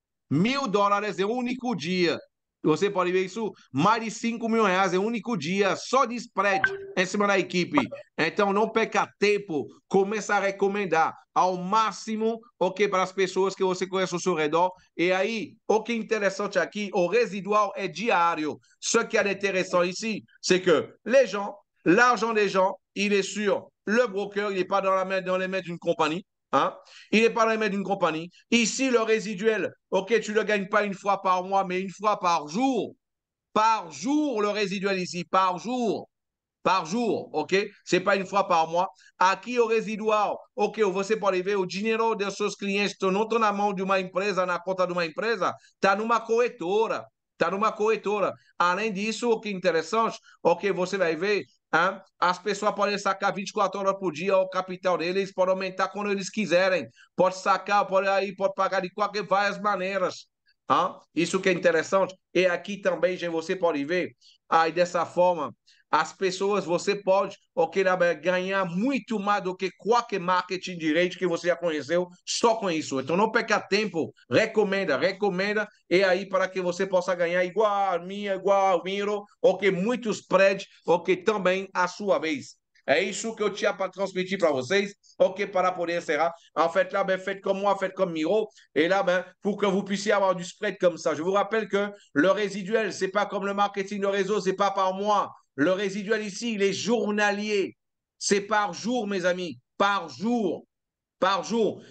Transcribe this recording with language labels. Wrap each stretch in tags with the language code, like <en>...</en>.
<pt>$1000 em um único dia. Você pode ver isso, mais de 5 mil reais em um único dia, só de spread em cima da equipe. Então, não perca tempo, comece a recomendar ao máximo, ok, para as pessoas que você conhece ao seu redor. E aí, o que é interessante aqui, o residual é diário.</pt> <fr>Ce qui est intéressant ici, c'est que les gens, l'argent des gens, il est sur le broker, il n'est pas dans les mains d'une compagnie. Hein? Il n'est pas dans les mains d'une compagnie. Ici, le résiduel, OK, tu ne le gagnes pas une fois par mois, mais une fois par jour. Par jour, le résiduel ici, par jour. Par jour, OK? Ce n'est pas une fois par mois.</fr> <pt>Aqui o residual, OK, você pode ver o dinheiro dos seus clientes não está na mão de uma empresa, na conta de uma empresa, está numa corretora. Está numa corretora. Além disso, o que é interessante, OK, você vai ver, hein? As pessoas podem sacar 24 horas por dia o capital deles, podem aumentar quando eles quiserem. Pode sacar, pode pagar de várias maneiras. Hein? Isso que é interessante. E aqui também, gente, você pode ver, aí dessa forma, as pessoas, você pode ganhar muito mais do que qualquer marketing de rede que você já conheceu só com isso. Então, não perca tempo, recomenda, e aí para que você possa ganhar igual a minha, igual ao Miro, muitos spread, também a sua vez. É isso que eu tinha para transmitir para vocês, para poder encerrar.</pt> <fr>En fait, là, faites comme moi, faites comme Miro, et là, pour que vous puissiez avoir du spread comme ça. Je vous rappelle que le résiduel, c'est pas comme le marketing de réseau, c'est pas par mois. Le résiduel ici, il est journalier. C'est par jour, mes amis, par jour. Par jour.</fr>